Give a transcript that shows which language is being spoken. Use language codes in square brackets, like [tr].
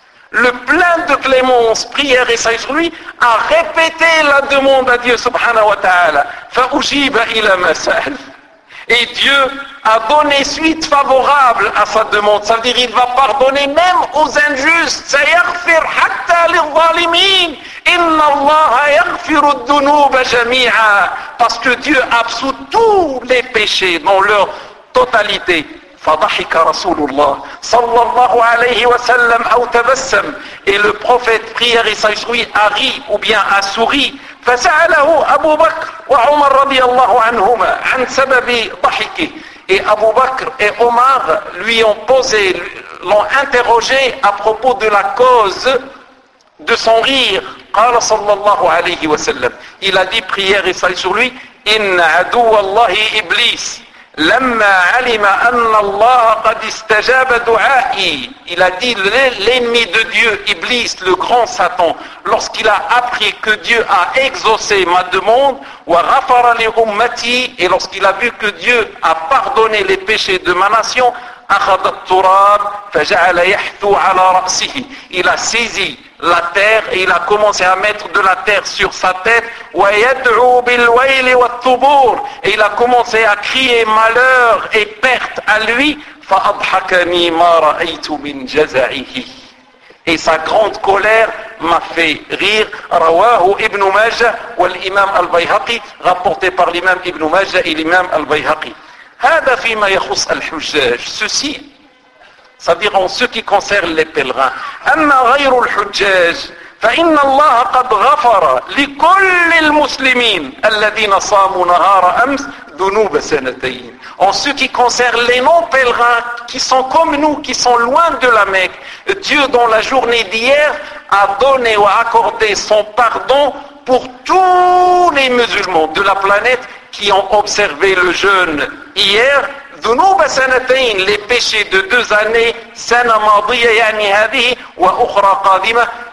[fr] Le plein de clémence, prière et sage lui, a répété la demande à Dieu subhanahu wa ta'ala. [ar] فأجيب إلى ما سأل. [fr] Et Dieu a donné suite favorable à sa demande. Ça veut dire qu'il va pardonner même aux injustes. [ar] سيغفر حتى للظالمين. إن الله يغفر الذنوب جميعا. [fr] Parce que Dieu absout tous les péchés dans leur totalité. [ar] فضحك رسول الله صلى الله عليه وسلم أو تبسم. [fr] Et le prophète prière et sage lui a ri ou bien a souri. [ar] فسأله أبو بكر وعمر رضي الله عنهما عن سبب ضحكه. [fr] Et Abu Bakr et Omar lui ont posé, l'ont interrogé à propos de la cause de son rire. [ar] قال صلى الله عليه وسلم, [fr] il a dit prière et sage sur lui, [ar] إن عدو الله إبليس لما علم أن الله قد استجاب دعائي. [fr] Il a dit, l'ennemi de Dieu, Iblis, le grand Satan, lorsqu'il a appris que Dieu a exaucé ma demande, [ar] وغفر لأمتي, [fr] et lorsqu'il a vu que Dieu a pardonné les péchés de ma nation, [ar] أخذ التراب فجعل يحثو على رأسه. [fr] Il a saisi la terre et il a commencé à mettre de la terre sur sa tête. [ar] ويدعو بالويل والثبور. [fr] Et il a commencé à crier malheur et perte à lui. [ar] فأضحكني ما رأيت من جزعه. [fr] Et sa grande colère m'a fait rire. [ar] رواه ابن ماجه والإمام البيهقي, [fr] rapporté par l'imam ابن ماجه et l'imam البيهقي. [ar] هذا فيما يخص الحجاج, [fr] ceci, c'est-à-dire en ce qui concerne les pèlerins. [ar] أما غير الحجاج فإن الله قد غفر لكل المسلمين الذين صاموا نهار أمس ذنوب سنتين. [fr] En ce qui concerne les non-pèlerins qui sont comme nous, qui sont loin de la Mecque, Dieu dans la journée d'hier a donné ou a accordé son pardon pour tous les musulmans de la planète qui ont observé le jeûne hier, [ar] ذنوب سنتين, [fr] les péchés de deux années, [ar] سنة ماضية يعني هذه وأخرى قادمة,